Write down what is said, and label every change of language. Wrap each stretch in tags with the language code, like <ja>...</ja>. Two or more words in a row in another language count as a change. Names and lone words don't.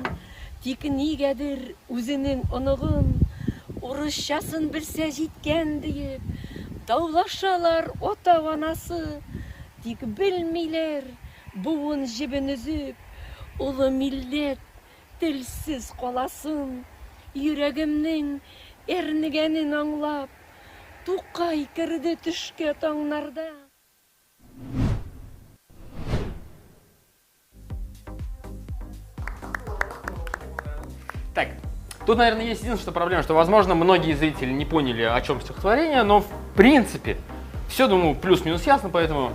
<tt>Тик нигәдер үзенең оныгын, урысчасын белсә җиткән диеп, даулашалар ата-анасы. Тик белмиләр буын җебен өзеп, улы милләт телсез каласын. Йөрәгемнең әрнегәнен аңлап, Тукай керде төшкә таңнарда.</tt> <ru>Так, тут, наверное, есть единственная проблема, что, возможно, многие зрители не поняли, о чем стихотворение, но, в принципе, все, думаю, плюс-минус ясно, поэтому...</ru>